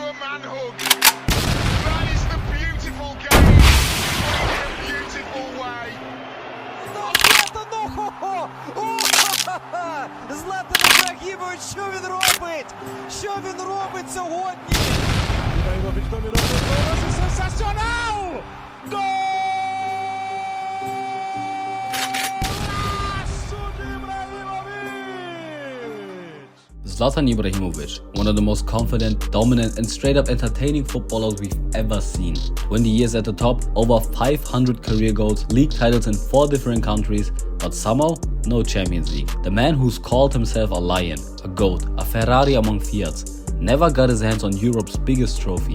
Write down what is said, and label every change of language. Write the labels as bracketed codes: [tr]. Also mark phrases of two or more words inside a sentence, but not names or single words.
[en] man hug. That is the beautiful game played in a beautiful way. [uk] Златан Ібрагімович, що він робить? Що він робить сьогодні? [pt] Ibrahimović dominou o gol, sensacional! Golaço de Ibrahimović! [en] Zlatan Ibrahimović, one of the most confident, dominant and straight up entertaining footballers we've ever seen. 20 years at the top, over 500 career goals, league titles in 4 different countries, but somehow no Champions League. The man who's called himself a lion, a goat, a Ferrari among Fiats, never got his hands on Europe's biggest trophy.